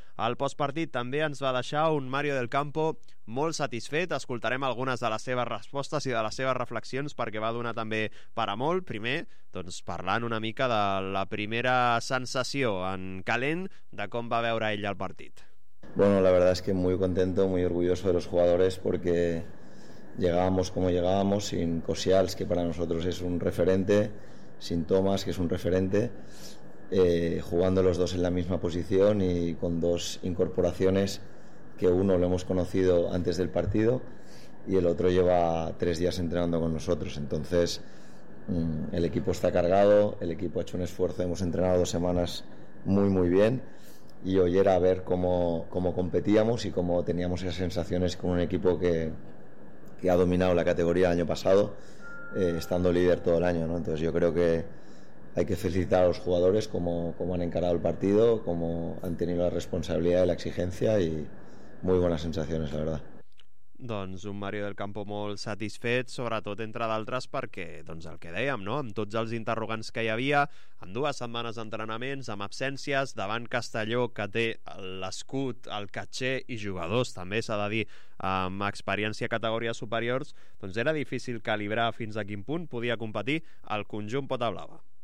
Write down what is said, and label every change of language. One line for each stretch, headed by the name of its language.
Catalan: Al postpartit també ens va deixar un Mario del Campo molt satisfet. Escoltarem algunes de les seves respostes i de les seves reflexions, perquè va donar també per a molt. Primer, doncs, parlant una mica de la primera sensació en calent, de com va veure ell el partit.
Spanish: Bueno, la verdad es que muy contento, muy orgulloso de los jugadores, porque llegábamos como llegábamos, sin Cosials, que para nosotros es un referente, sin Tomás, que es un referente, jugando los dos en la misma posición y con dos incorporaciones, que uno lo hemos conocido antes del partido y el otro lleva 3 días entrenando con nosotros. Entonces, el equipo está cargado, el equipo ha hecho un esfuerzo, hemos entrenado 2 semanas muy, muy bien. Y hoy era ver cómo competíamos y cómo teníamos esas sensaciones con un equipo que ha dominado la categoría el año pasado, estando líder todo el año, ¿no? Entonces yo creo que hay que felicitar a los jugadores cómo han encarado el partido, cómo han tenido la responsabilidad y la exigencia, y muy buenas sensaciones, la verdad.
Catalan: Doncs un Mario del Campo molt satisfet, sobretot entre d'altres perquè, doncs, el que dèiem, no? Amb tots els interrogants que hi havia, amb 2 setmanes d'entrenaments, amb absències, davant Castelló, que té l'escut, el catxer i jugadors, també s'ha de dir, amb experiència a categories superiors, doncs era difícil calibrar fins a quin punt podia competir el conjunt potablava.